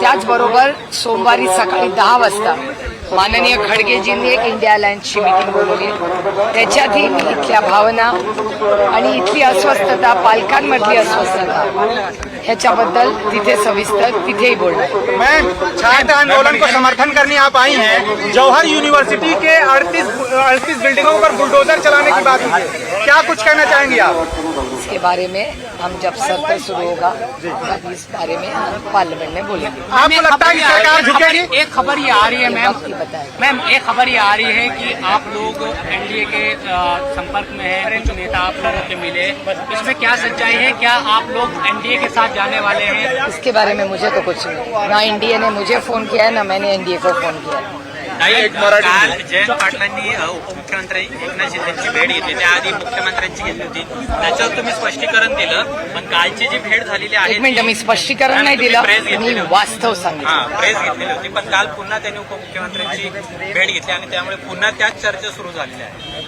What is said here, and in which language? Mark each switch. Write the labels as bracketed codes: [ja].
[mr] त्याचबरोबर सोमवारी सकाळी 10 वाजता माननीय खडगेजींनी एक इंडिया अलायन्सची मीटिंग बोलवली. त्याच्यातही मी इथल्या भावना आणि इथली अस्वस्थता, पालकांमधली अस्वस्थता ह्याच्याबद्दल तिथे सविस्तर तिथेही बोलणार. [hi] मैम, छात्र आंदोलन को समर्थन करने आप आई हैं. जवाहर यूनिवर्सिटी के 38 बिल्डिंगों पर बुलडोजर चलाने की बात हुई है, क्या कुछ कहना चाहेंगे आप इसके बारे में? हम जब सत्र शुरू होगा तब इस बारे में हम पार्लियामेंट में बोलेंगे. आपको लगता है कि सरकार झुकेगी? एक खबर ये आ रही है बताएं. मैम एक खबर ये आ रही है कि आप लोग एनडीए के संपर्क में हैं, कुछ नेता आप लोगों से मिले, इसमें क्या सच्चाई है? क्या आप लोग एनडीए के साथ जाने वाले हैं? इसके बारे में मुझे तो कुछ नहीं, ना एनडीए ने मुझे फोन किया है ना मैंने एनडीए को फोन किया है. [mr] काल जयंत पाटलांनी उपमुख्यमंत्री एकनाथ शिंदेची भेट घेतली, त्याआधी मुख्यमंत्र्यांची घेतली होती, त्याच्यावर तुम्ही स्पष्टीकरण दिलं. पण कालची जी भेट झालेली आहे, एक मिनिट, मी स्पष्टीकरण नाही दिलं, मी वास्तव सांगितलं. प्रेस घेतलेली होती, पण काल पुन्हा त्यांनी उपमुख्यमंत्र्यांची भेट घेतली आणि त्यामुळे पुन्हा त्याच चर्चा सुरू झालेल्या आहे.